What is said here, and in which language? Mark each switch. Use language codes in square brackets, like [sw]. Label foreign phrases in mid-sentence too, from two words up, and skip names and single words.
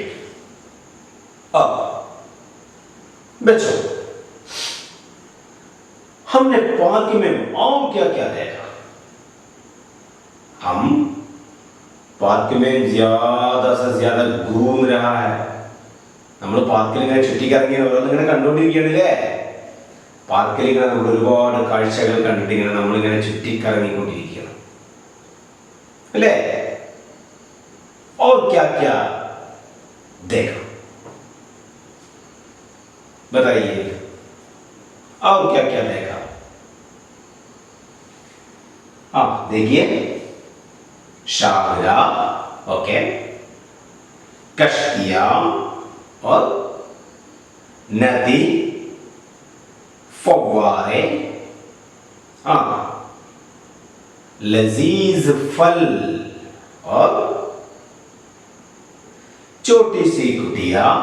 [hi] अब बच्चों, हमने पार्क में और क्या क्या देखा? हम പാർക്ക് ज्यादा से ज्यादा घूम रहा है. [ml] നമ്മൾ പാർക്കിൽ ഇങ്ങനെ ചുറ്റിക്കറങ്ങി ഓരോന്നിങ്ങനെ കണ്ടുകൊണ്ടിരിക്കുകയാണല്ലേ? പാർക്കിൽ ഇങ്ങനെ നമ്മൾ ഒരുപാട് കാഴ്ചകൾ കണ്ടിട്ട് ഇങ്ങനെ നമ്മളിങ്ങനെ ചുറ്റിക്കറങ്ങിക്കൊണ്ടിരിക്കുകയാണ് അല്ലേ? [hi] और क्या क्या देखा? बताइए, और क्या क्या देखा? देखिए, शाहरा, ओके, कश्तियां और नदी, फव्वारे, लजीज फल और छोटी सी कुटिया,